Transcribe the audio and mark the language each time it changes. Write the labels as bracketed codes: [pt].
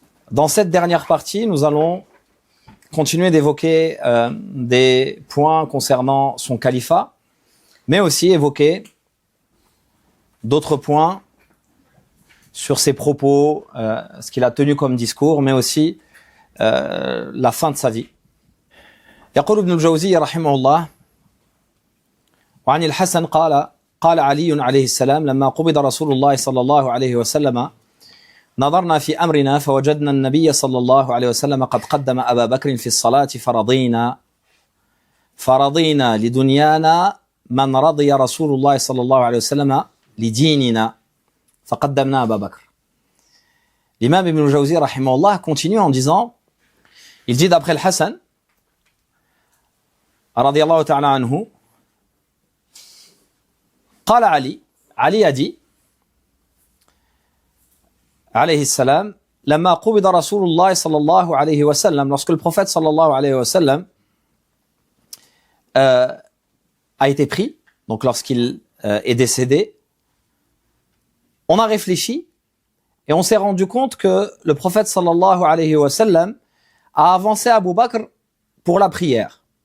[fr] Dans cette dernière partie, nous allons continuer d'évoquer des points concernant son califat, mais aussi évoquer d'autres points sur ses propos, ce qu'il a tenu comme discours, mais aussi la fin de sa vie. [ar] يقول ابن الجوزي رحمه الله: وعن الحسن قال علي عليه السلام لما قبض رسول الله صلى الله عليه وسلم نظرنا في أمرنا فوجدنا النبي صلى الله عليه وسلم قد قدم أبا بكر في الصلاة فرضينا لدنيانا من رضي رسول الله صلى الله عليه وسلم لديننا فقدمنا أبا بكر. [fr] L'imam Ibn al-Jawzi rahimahullah continue en disant, il dit d'après le Hassan radiyallahu ta'ala anhu, [ar] قال علي [fr] a dit [ar] عليه السلام لما قبض رسول الله صلى الله عليه وسلم, [fr] lorsque le prophète sallallahu alayhi wa sallam a été pris, donc lorsqu'il est décédé, on a réfléchi et on s'est rendu compte que le prophète sallallahu alayhi wa sallam a avancé Abu Bakr pour la prière.